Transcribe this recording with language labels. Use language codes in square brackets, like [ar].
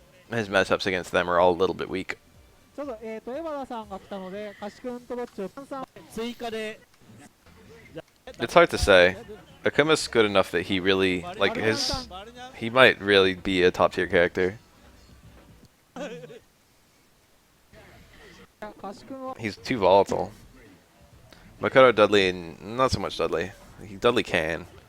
[en] His matchups against them are all a little bit weak. [ja] ちょっとエバダさんが来たので、カシ君とどっちを追加で。 [en] It's hard to say. Akuma's good enough that he really, like he might really be a top tier character. [ja] カシ君は [en] He's too volatile. Makoto, Dudley, and not so much Dudley. Dudley can.